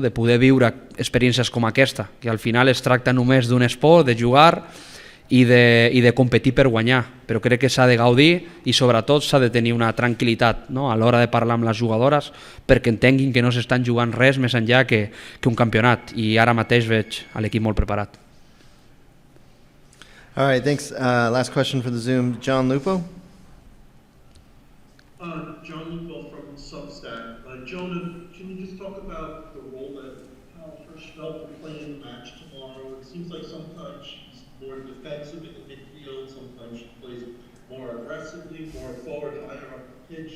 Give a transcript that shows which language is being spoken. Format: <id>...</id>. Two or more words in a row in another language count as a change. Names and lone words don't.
<ca>de poder viure experiències com aquesta, que al final es tracta només d'un esport, de jugar i de competir per guanyar, però crec que s'ha de gaudir i sobretot s'ha de tenir una tranquil·litat, no? a l'hora de parlar amb les jugadores perquè entenguin que no s'estan jugant res més enllà que un campionat, i ara mateix veig a l'equip molt preparat.</ca> <en>All right, thanks. Last question for the Zoom. John Lupo? John Lupo from Substack. Jonah, can you just talk about the role that Kyle Hirschfeld will play in the match tomorrow? It seems like sometimes she's more defensive in the midfield, sometimes she plays more aggressively, more forward, higher up the pitch.</en>